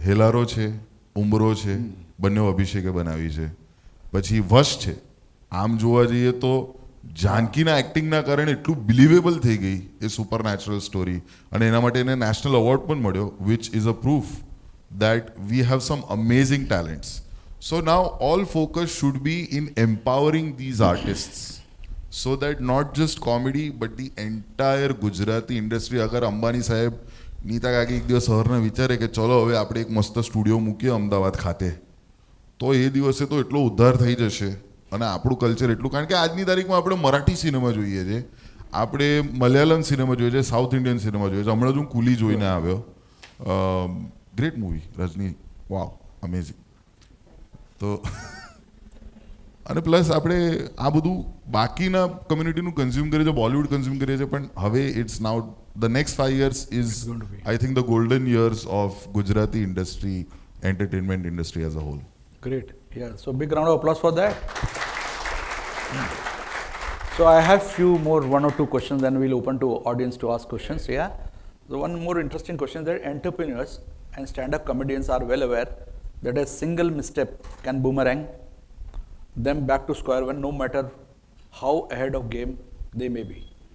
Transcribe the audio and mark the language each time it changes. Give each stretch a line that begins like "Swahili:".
Gujarati: હેલારો છે, ઉંબરો છે, બંને અભિષેકે બનાવી છે. પછી વશ છે. આમ જોવા જઈએ તો જાનકીના એક્ટિંગના કારણે એટલું બિલીવેબલ થઈ ગઈ એ સુપરનેચરલ સ્ટોરી, અને એના માટે એને નેશનલ એવોર્ડ પણ મળ્યો,
English: Which is a proof that we have some amazing talents. So now all focus should be in empowering these artists so that not just comedy but the entire Gujarati industry.
Gujarati: અગર અંબાની સાહેબ, નીતા કાકી એક દિવસ સવારના વિચારે કે ચલો હવે આપણે એક મસ્ત સ્ટુડિયો મૂકીએ અમદાવાદ ખાતે, તો એ દિવસે તો એટલો ઉદ્ધાર થઈ જશે અને આપણું કલ્ચર એટલું. કારણ કે આજની તારીખમાં આપણે મરાઠી સિનેમા જોઈએ છે, આપણે મલયાલમ સિનેમા જોઈએ છે, સાઉથ ઇન્ડિયન સિનેમા જોઈએ છે. હમણાં જ હું કુલી જોઈને આવ્યો, ગ્રેટ મૂવી, રજની, વાવ, અમેઝિંગ. તો અને પ્લસ આપણે આ બધું બાકીના કમ્યુનિટીનું કન્ઝ્યુમ કરીએ છીએ, બોલિવૂડ કન્ઝ્યુમ કરીએ છીએ, પણ હવે
English: It's now the next 5 years is I think the golden years of Gujarati industry, entertainment industry as a whole. Great. Yeah. So big round of applause for that. So I have few more, 1 or 2 questions, then we'll open to audience to ask questions. Yeah. So one more interesting question is that entrepreneurs and stand-up comedians are well aware that a single misstep can boomerang them back to square one, no matter how ahead of game they may be.